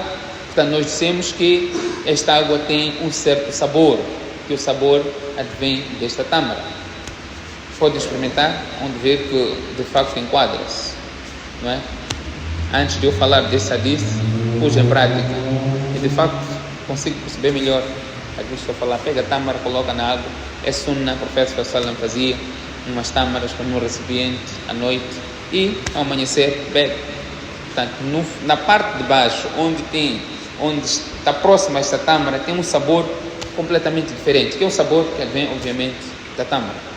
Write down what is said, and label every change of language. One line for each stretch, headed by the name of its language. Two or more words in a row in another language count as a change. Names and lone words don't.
Portuguese: Portanto, nós dissemos que esta água tem um certo sabor, que o sabor advém desta tâmara. Pode experimentar, onde ver que de facto enquadra-se, não é? Antes de eu falar desse hadith, pus em prática e de facto consigo perceber melhor. Às vezes estou a falar, pega a tâmara, coloca na água. É sunnah, o profeta
Arabic: صلى الله عليه وسلم
Portuguese: fazia umas tâmaras com um recipiente à noite e ao amanhecer bebe. Portanto, na parte de baixo, onde está próxima a esta tâmara, tem um sabor completamente diferente, que é um sabor que vem obviamente da tâmara.